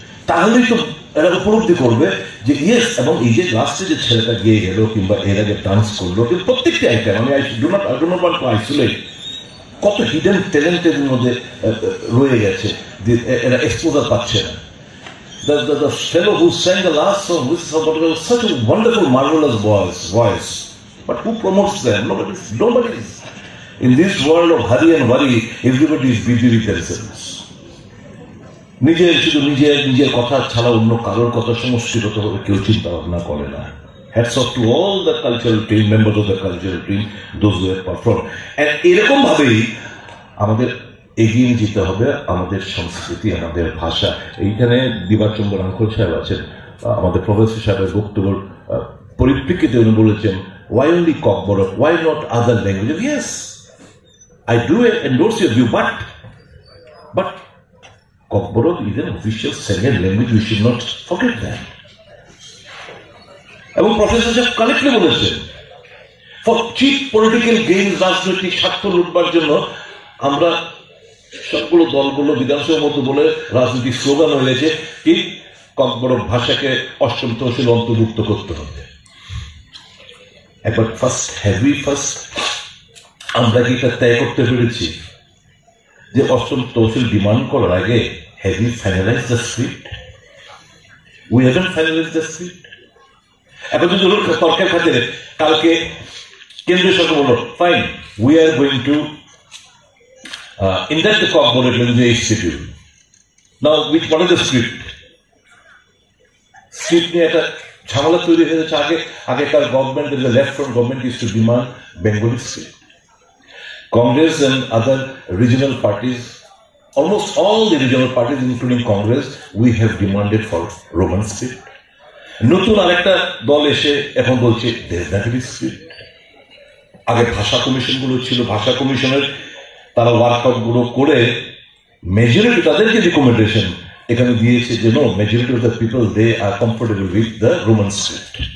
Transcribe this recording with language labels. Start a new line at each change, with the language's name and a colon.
Bangla: তাহলেই তো এরা উপলব্ধি করবে যে ইয়েস, এবং এই যে লাস্টে যে ছেলেটা গিয়ে গেল কিংবা এর আগে ডান্স করলো, কিন্তু প্রত্যেকটি আইটেম, আমি
English: do not want to isolate,
Bangla: কত হিডেন ট্যালেন্টের মধ্যে রয়ে গেছে, এরা এক্সপোজার পাচ্ছে না।
English: The fellow who sang the last song, which was such a wonderful, marvelous voice, but who promotes them? Nobody is. In this world of hurry and worry, everybody is busy with themselves.
Bangla: শুধু নিজের কথা ছাড়া অন্য কারোর কথা সমষ্টিগতভাবে কেউ চিন্তা ভাবনা করে না।
English: Hats off to all the cultural team, members of the cultural team, those who have performed.
Bangla: And এরকম ভাবেই আমাদের এগিয়ে যেতে হবে আমাদের সংস্কৃতি, আমাদের ভাষা। এইখানে দিবাচন্দ্র আঙ্কল সাহেব আছেন, আমাদের প্রফেসর সাহেবের বক্তব্যের পরিপ্রেক্ষিতে উনি বলেছেন,
English: why only Kokborok, why not other languages? Yes, I do endorse your view, but Kokborok is an official second language, we should not forget that.
Bangla: এবং প্রফেসর সাহেব কারেক্টলি বলেছেন,
English: for cheap political gain,
Bangla: রাজনৈতিক স্বার্থ লুটবার জন্য আমরা সবগুলো দলগুলো বিধানসভার মতো বলে রাজনৈতিক স্লোগান হয়েছে কি ককবরক ভাষাকে অষ্টম তহসিল অন্তর্ভুক্ত করতে হবে। একবার ফার্স্ট আমরা কি এটা তয় করতে পেরেছি যে অষ্টম তহসিল ডিমান্ড করার আগে
English: Have you finalise the script? We haven't finalise the script.
Bangla: এখন যদি তর্কের খাতিরে কালকে কেন্দ্রীয় সরকার বলল,
English: Fine, we are going to induct the Kokborok language institute. Now, what is the script? Script
Bangla: নিয়ে একটা ঝামেলা তৈরি হয়েছে।
English: আগেকার government, the left front government used to demand Bengali script. Congress and other regional parties, almost all the regional parties including Congress, we have demanded for Roman script.
Bangla: নতুন আরেকটা দল এসে এখন বলছে দেবনাগরী স্ক্রিপ্ট। আগে ভাষা কমিশন গুলো ছিল, ভাষা কমিশনের তারা ওয়ার্কআউট গুলো করে মেজরিটি তাদেরকে রিকমেন্ডেশন এখানে দিয়েছে যে
English: No, majority of the people they are comfortable with the Roman script.